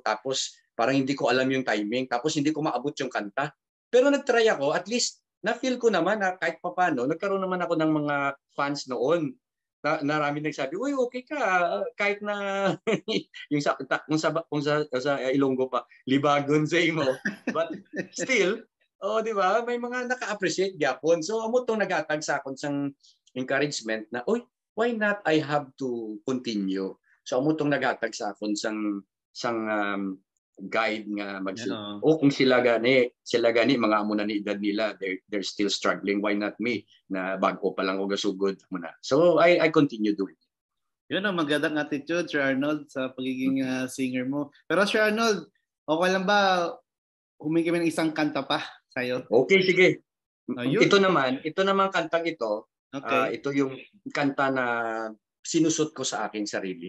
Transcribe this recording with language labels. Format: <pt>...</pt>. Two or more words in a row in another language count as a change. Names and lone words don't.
<tl>Tapos parang hindi ko alam yung timing. Tapos hindi ko maabot yung kanta. Pero nag-try ako. At least na-feel ko naman na kahit papano, nagkaroon naman ako ng mga fans noon. Narami nagsabi, uy, okay ka. Kahit na yung sa Ilonggo pa, libagon sa mo.</tl> <en>But still, di ba?</en> <hil>May mga naka-appreciate gyapon. So amo tong nagatag sa akon sang encouragement na, oy,</hil> <en>why not I have to continue?</en> <hil>So amo tong nagatag sa akon sang guide nga kung sila gani mga amo na ni edad nila,</hil> <en>they're still struggling, why not me</en> <hil>na bago pa lang og gasugod muna.</hil> <en>So I continue doing it.</en> <tl>Yun ang magandang attitude, Sir Arnold, sa pagiging singer mo. Pero Sir Arnold, okay lang ba humingi kami ng isang kanta pa sa'yo? Okay, sige. Ito naman kantang ito. Okay. Ito yung kanta na sinusot ko sa aking sarili.</tl>